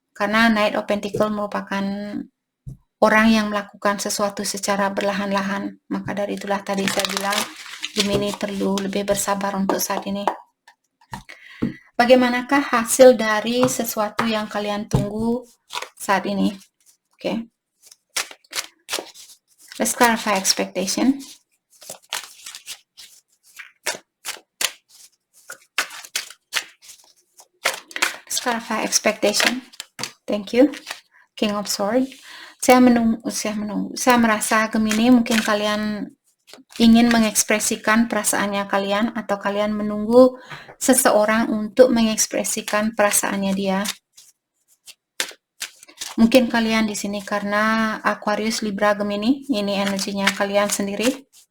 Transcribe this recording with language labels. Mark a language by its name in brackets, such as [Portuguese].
[Indonesian] Karena Knight of Pentacle merupakan orang yang melakukan sesuatu secara berlahan-lahan. Maka dari itulah tadi saya bilang, Gemini perlu lebih bersabar untuk saat ini. Bagaimanakah hasil dari sesuatu yang kalian tunggu saat ini? [English] Okay. Let's clarify expectation. Let's clarify expectation. Thank you. King of Swords. [Indonesian] Saya merasa Gemini mungkin kalian ingin mengekspresikan perasaannya kalian, atau kalian menunggu seseorang untuk mengekspresikan perasaannya dia. Mungkin kalian di sini karena Aquarius, Libra, Gemini, ini energinya kalian sendiri.